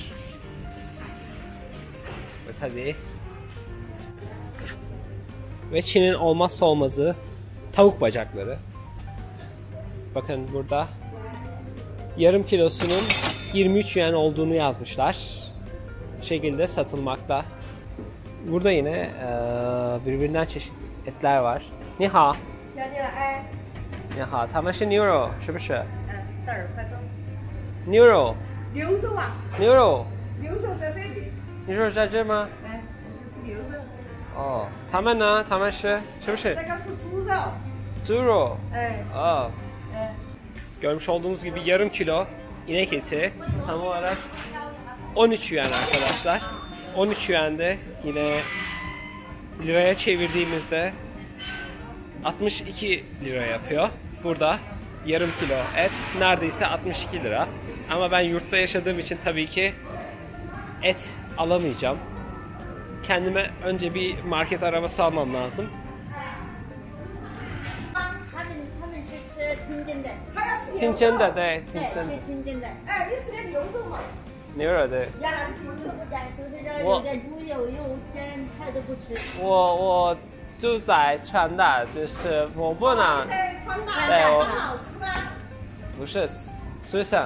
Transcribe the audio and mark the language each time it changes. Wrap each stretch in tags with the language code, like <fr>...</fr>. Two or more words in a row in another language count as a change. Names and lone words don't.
<tr>Ve tabii ve Çin'in olmazsa olmazı tavuk bacakları. Bakın burada yarım kilosunun 23 yuan olduğunu yazmışlar. Bu şekilde satılmakta. Burada yine birbirinden çeşit etler var.</tr> <zh>Ni hao. 你好，他们是牛肉，是不是？快动。牛肉。牛肉啊。牛肉。牛肉在这里。牛肉在这吗？就是牛肉。哦，他们呢？他们是不是？这个是猪肉。猪肉。哦。</zh> <tr>Görmüş olduğunuz gibi yarım kilo inek eti tam olarak 13 yuan arkadaşlar. 13 yuan'de yine liraya çevirdiğimizde 62 lira yapıyor. Burada yarım kilo et neredeyse 62 lira. Ama ben yurtta yaşadığım için tabii ki et alamayacağım. Kendime önce bir market arabası almam lazım. Çinçende de.</tr> <zh>牛肉的。我住在川大，就是我不能。对，我不是学生。</zh>